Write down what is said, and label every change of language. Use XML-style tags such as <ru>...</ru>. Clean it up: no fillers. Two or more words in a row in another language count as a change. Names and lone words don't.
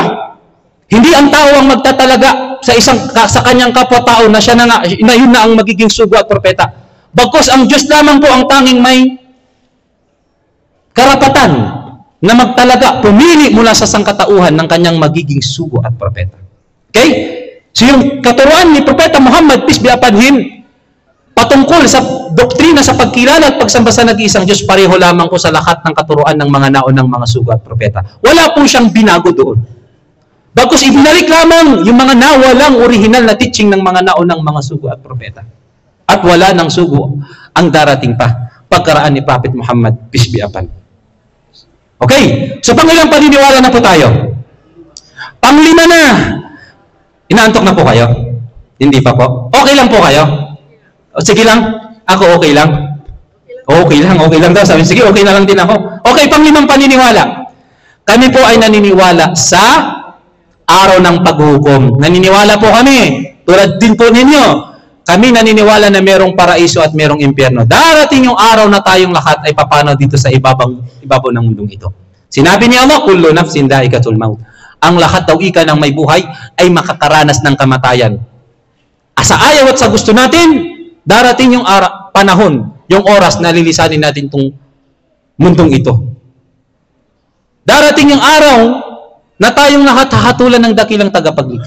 <tl>Hindi ang tao ang magtatalaga sa kanyang kapwa-tao na siya na yun na ang magiging sugo at propeta. Bagkus ang Diyos lamang po ang tanging may karapatan na magtalaga, pumili mula sa sangkatauhan ng kanyang magiging sugo at propeta. Okay? So yung katuruan ni Propeta Muhammad,</tl> <en>peace be upon him,</en> <tl>patungkol sa doktrina sa pagkilala at pagsamba sa nag-iisang Diyos, pareho lamang po sa lahat ng katuruan ng mga naunang mga sugo at propeta. Wala po siyang binago doon. Bagkus ibinalik lamang yung mga nawalang original na teaching ng mga naunang mga sugo at propeta. At wala ng sugo ang darating pa. pagkaraan ni Prophet Muhammad,</tl> <en>peace be upon.</en> <tl>Okay, so pangilang paniniwala na po tayo? Panglima na. Inaantok na po kayo? Hindi pa po? Okay lang po kayo? O, sige lang. Ako okay lang. Okay lang daw. Sabi, sige, okay na lang din ako. Okay, panglimang paniniwala. Kami po ay naniniwala sa araw ng paghukom. Naniniwala po kami. Tulad din po ninyo. Kami naniniwala na merong paraiso at merong impyerno. Darating yung araw na tayong lahat ay papano dito sa ibabaw ng mundong ito. Sinabi ni Allah,</tl> <ar>كل نفس ذائقة الموت.</ar> <tl>Ang lahat daw ika ng may buhay ay makakaranas ng kamatayan. Sa ayaw at sa gusto natin, darating yung panahon, yung oras na lilisanin natin itong mundong ito. Darating yung araw na tayong lahat hahatulan ng dakilang tagapaglikha.</tl>